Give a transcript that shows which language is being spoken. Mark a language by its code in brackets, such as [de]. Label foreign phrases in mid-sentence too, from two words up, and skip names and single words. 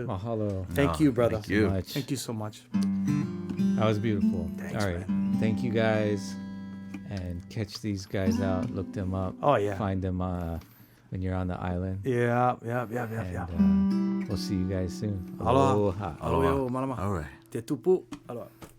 [en] mahalo. Thank you, brother. Thank you. Much. Thank you so much. That was beautiful. Thanks, All right. Thank you guys. And catch these guys out. Look them up. Oh, yeah. Find them when you're on the island. Yeah. And we'll see you guys soon. Aloha. Aloha. [haw] Aloha. Malama. [en] All right. [mi] Te tupu. [en] Aloha.